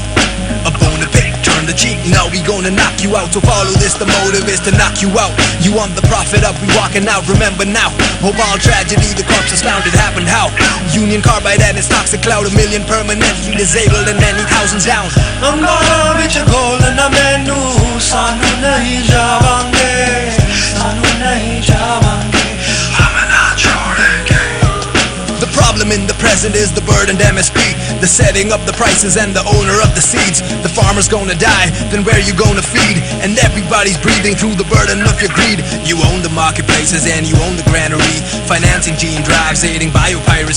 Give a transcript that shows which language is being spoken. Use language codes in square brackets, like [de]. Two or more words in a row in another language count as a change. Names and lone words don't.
[en] A bone to pick, turn the cheek, now we gonna knock you out. So follow this, the motive is to knock you out. You want the profit up, we walking out, remember now. Mobile tragedy, the corpse is found, it happened how? Union Carbide and its toxic cloud, 1 million permanently disabled and many thousands down. [pa] ਅੰਗਾਰਾ ਵਿੱਚ ਗੋਲਨਾ ਮੈਨੂੰ ਸਾਨੂੰ ਨਹੀਂ ਜਾਵਾਂਗੇ, ਸਾਨੂੰ ਨਹੀਂ ਜਾਵਾਂਗੇ, [hi] हम न छोड़ेंगे. [en] The problem in the present is the burdened MSP, the setting up the prices and the owner of the seeds. The farmer's gonna die, then where you gonna feed? And everybody's breathing through the burden of your greed. You own the marketplaces and you own the granary, financing gene drives, aiding biopiracy.